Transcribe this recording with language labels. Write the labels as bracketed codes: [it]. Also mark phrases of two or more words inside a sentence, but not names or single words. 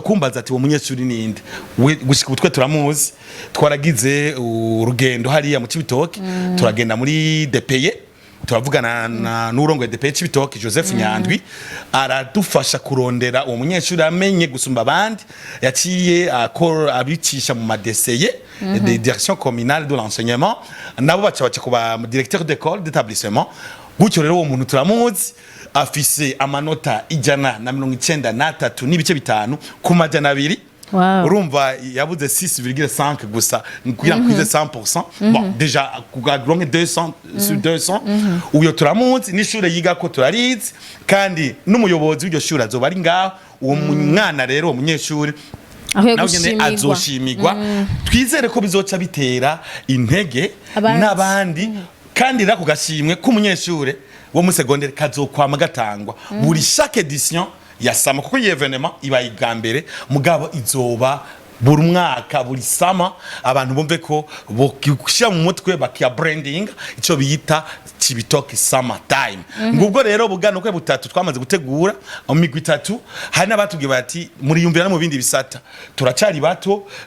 [rn] kumbaza ati wo munyeshure ninde gushika utwe turamuzi twaragize urugendo hariya mu Cibitoke turagenda muri DPE turavugana na n'urongo ya DPE Cibitoke Joseph Nyandwi aradufasha kurondera uwo munyeshure amenye gusumba abandi yaciye abicisha mu madeseye [fr] des directions communales de l'enseignement [rn] nabo baca kuba [fr] directeur d'école d'établissement [rn] gutyo rero uwo muntu turamuzi afise amanota 193 n'ibice bitanu ku majana 2 urumva yabuze 6,5 gusa kugira kwize 100%. [fr] Bon déjà [rn] kugaronke 200 sur 200 uyo turamuzi n'ishure yiga ko turarizi kandi n'umuyobozi w'iryo shure azoba ari ngaho uwo mwana rero umunyeshure nawe azoshimirwa twizere ko bizoca bitera intege n'abandi kandi rako gashimwe k'umunyeshure wo mu secondaire kazokwama gatangwa buri [fr] chaque édition [rn] yasama kuko iyi evenement iba igambere mugabo izoba buri mwaka buri sama abantu bumve ko bokushya mu mutwe bakia branding ico biyita Cibitoke Summer Time ngubwo rero bugano kwe butatu twamaze gutegura mu migwi 3 hari nabatubwiye bati muri yumvira no mu bindi bisata turacari bato